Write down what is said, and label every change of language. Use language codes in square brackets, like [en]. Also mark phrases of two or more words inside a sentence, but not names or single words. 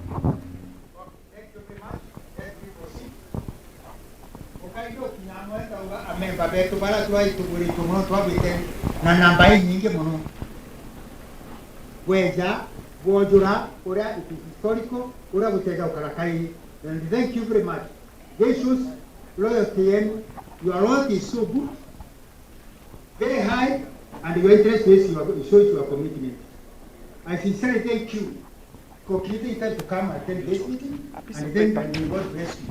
[mer] Amemba betu bara twaituguri tumuno twabite na namba nyingi muno weja wojura ura historical ura gutega ukarakai. [en] And thank you very much. This shows loyalty, and your loyalty is so good, very high, and your interest shows your commitment. I sincerely thank you for creating time to come and attend this meeting, and then God bless you.